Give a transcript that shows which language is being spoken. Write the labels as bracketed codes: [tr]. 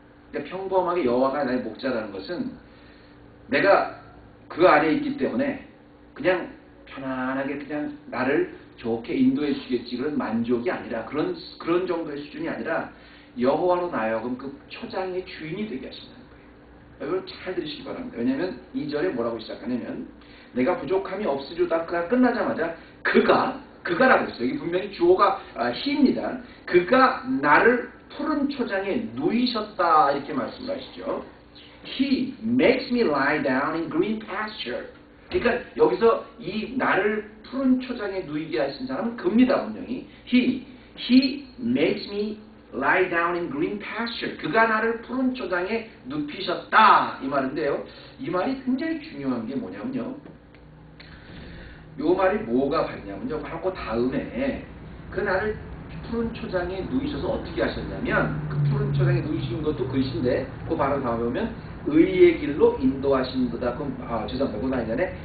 [ko] 그러니까 평범하게 여호와가 나의 목자라는 것은 내가 그 안에 있기 때문에 그냥 편안하게 그냥 나를 좋게 인도해 주시겠지, 그런 만족이 아니라, 그런 정도의 수준이 아니라, 여호와로 나여금 그 초장의 주인이 되게 하신다는 거예요. 여러분 잘 들으시기 바랍니다. 왜냐하면 2절에 뭐라고 시작하냐면, 내가 부족함이 없으리로다 끝나자마자 그가라고 했어요. 여기 분명히 주어가 he입니다. 그가 나를 푸른 초장에 누이셨다, 이렇게 말씀을 하시죠. [en] He makes me lie down in green pasture. [ko] 그러니까 여기서 이 나를 푸른 초장에 누이게 하신 사람은 그입니다. 분명히 [en] He makes me lie down in green pasture. [ko] 그가 나를 푸른 초장에 눕히셨다, 이 말인데요. 이 말이 굉장히 중요한 게 뭐냐면요, 요 말이 뭐가 받냐면요, 바로 그 다음에 그 나를 푸른 초장에 누이셔서 어떻게 하셨냐면, 그 푸른 초장에 누이신 것도 글씨인데, 그 바로 다음에 보면 의의 길로 인도하시는도다. 죄송합니다. 그건 아니잖아요.